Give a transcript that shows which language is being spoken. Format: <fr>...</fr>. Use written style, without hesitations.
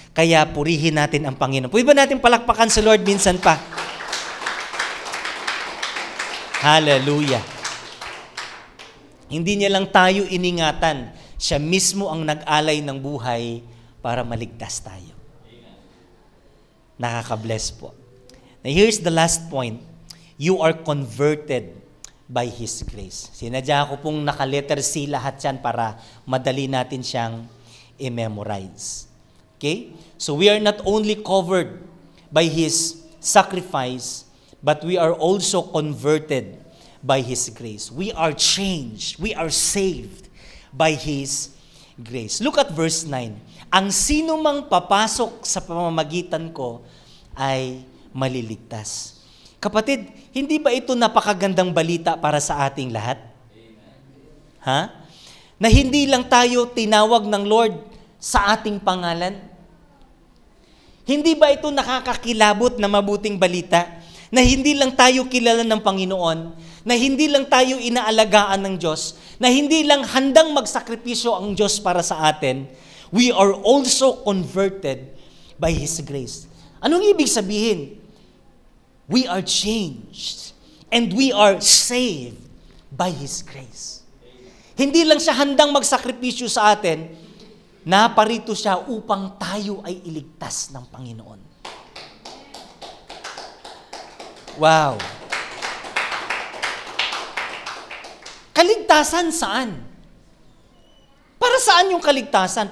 <tl>Kaya purihin natin ang Panginoon. Pwede ba natin palakpakan sa Lord minsan pa? Hallelujah. Hindi niya lang tayo iningatan. Siya mismo ang nag-alay ng buhay para maligtas tayo. Nakaka-bless po.</tl> <en>Now here's the last point. You are converted by His grace.</en> <tl>Sinadya ko pong naka-letter C lahat yan para madali natin siyang i-memorize. Okay?</tl> <en>So we are not only covered by His sacrifice, but we are also converted by His grace. We are changed. We are saved by His grace. Look at verse 9.</en> <tl>Ang sino mang papasok sa pamamagitan ko ay maliligtas. Kapatid, hindi ba ito napakagandang balita para sa ating lahat? Ha? Na hindi lang tayo tinawag ng Lord sa ating pangalan? Hindi ba ito nakakakilabot na mabuting balita? Na hindi lang tayo kilala ng Panginoon, na hindi lang tayo inaalagaan ng Diyos, na hindi lang handang magsakripisyo ang Diyos para sa atin,</tl> <en>we are also converted by His grace.</en> <tl>Anong ibig sabihin?</tl> <en>We are changed and we are saved by His grace.</en> <tl>Hindi lang siya handang magsakripisyo sa atin, naparito siya upang tayo ay iligtas ng Panginoon. Wow! Kaligtasan saan? Para saan yung kaligtasan?</tl>